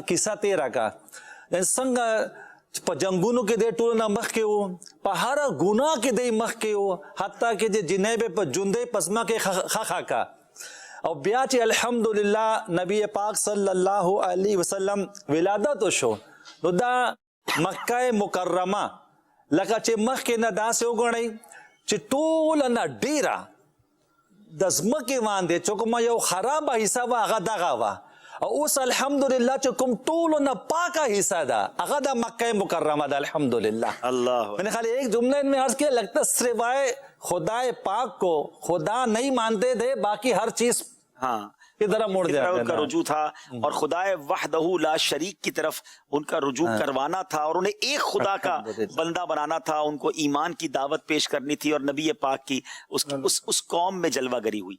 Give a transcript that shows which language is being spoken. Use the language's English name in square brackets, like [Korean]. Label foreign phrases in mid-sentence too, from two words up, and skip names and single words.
[Pashto] کیسه تېره کړه, څنګه په جنګونو کې دی ټولو نه مخکې و, په هره ګناه کې دی مخکې و, حتی کې چې جنۍ به په ژوندۍ په ځمکه خښه کړه, او بیا چې الحمدلله نبی پاک صلی الله علیه وسلم ولادت وشو, نو دا مکه مکرمه لکه چې مخکې نه داسې وګڼئ چې ټوله نه ډیره د ځمکې باندې چې کومه یو خرابه حصه وه هغه دغه وه, او اوس الحمدلله چې کوم ټولو نه پاکه حصہ دا هغه د مکہ مکرمہ دا الحمدللہ. [Urdu] اللہ میں نے خالی ایک جملے میں عرض کیا, لگتا سوائے خدائے پاک کو خدا نہیں مانتے تھے, باقی ہر چیز ہاں کی طرف مڑ ان جاتے کا رجوع تھا, اور خدائے وحدہ لا شریک کی طرف ان کا رجوع کروانا تھا, اور انہیں ایک خدا کا بندہ بنانا تھا, ان کو ایمان کی دعوت پیش کرنی تھی, اور نبی پاک کی اس قوم میں جلوہ گری ہوئی.